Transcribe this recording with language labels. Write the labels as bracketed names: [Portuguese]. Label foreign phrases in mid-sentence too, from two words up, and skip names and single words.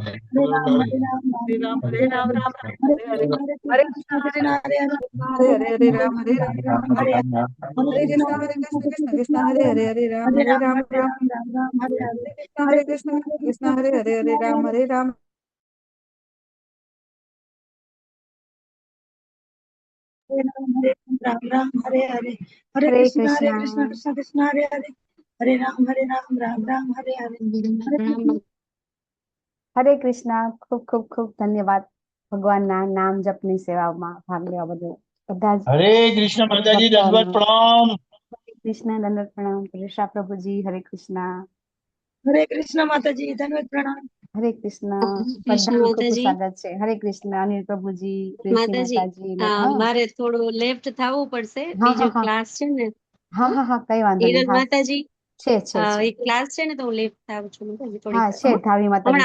[Sanskrit] हरे राम हरे हरे हरे कृष्ण हरे राम हरे हरे कृष्ण हरे कृष्ण हरे राम राम राम हरे हरे हरे हरे कृष्ण कृष्णा कृष्ण कृष्ण हरे हरे हरे राम राम राम हरे हरे [Gujarati] હરે કૃષ્ણ. ખૂબ ખૂબ ખૂબ ધન્યવાદ ભગવાનના નામ જપની સેવામાં ભાગ લેવા બદલ બધા જ [Hindi] हरे कृष्ण माताजी दंडवत [Gujarati] ભક્તોનો. [Hindi] प्रणाम। [Gujarati] હરે કૃષ્ણ, દંડવત પ્રણામ. કૃષ્ણ પ્રભુજી, હરે કૃષ્ણ. [Hindi] हरे कृष्ण माताजी धन्यवाद प्रणाम [Gujarati] હરે કૃષ્ણ. કૃષ્ણ બધાનું ખૂબ ખૂબ માતાજી. સ્વાગત છે. હરે કૃષ્ણ. અનિલ પ્રભુજી, પ્રીતિ માતાજી. હા મારે થોડું લેફ્ટ થવું પડશે, હા બીજો હા હા ક્લાસ છે ને. હા હા હા કઈ વાંધો નહીં. હિરલ હા માતાજી, છે છે છે. એક ક્લાસ છે ને તો હું લેફ્ટ થાવું છું માતાજી થોડીક હા વાર. છે ધાવી માતાજી